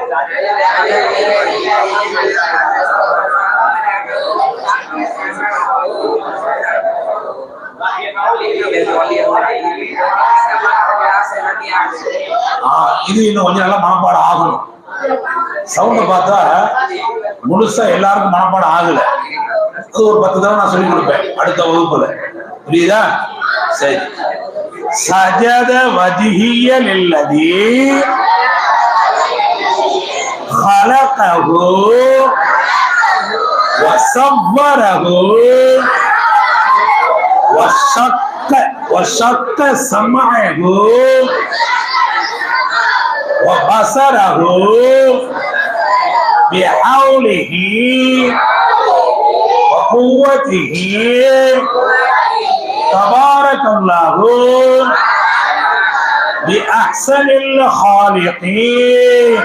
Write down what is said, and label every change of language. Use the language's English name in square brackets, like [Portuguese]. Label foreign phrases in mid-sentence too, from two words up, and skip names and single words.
[Tamil] இது இன்னும் கொஞ்சம் நல்லா மனப்பாடம் ஆகணும். சவுண்ட பார்த்தா முழுசா எல்லாருக்கும் மனப்பாடம் ஆகல. அது ஒரு 10 தடவை நான் சொல்லி கொடுப்பேன் அடுத்த வகுப்புல. புரியுதா? சரி. [Arabic] سجد وجهي للذي خلقه وصوره وشق سمعه وبصره بحوله وقوته تبارك الله بأحسن الخالقين.